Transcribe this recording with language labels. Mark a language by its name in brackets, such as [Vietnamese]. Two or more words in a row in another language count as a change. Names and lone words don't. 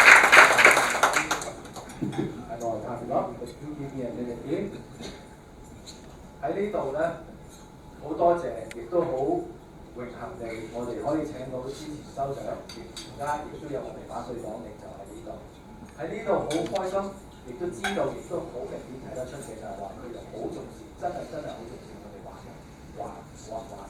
[English] I know I can't be up, but do give me a minute here. [Cantonese] 呢度咧，好多謝，亦都好榮幸地，我哋可以請到之前州長，而家亦都有我哋反對黨領袖喺呢度。喺呢度好開心，亦都知道，亦都好明顯睇得出嘅就係話佢哋好重視，真係好重視我哋畫社。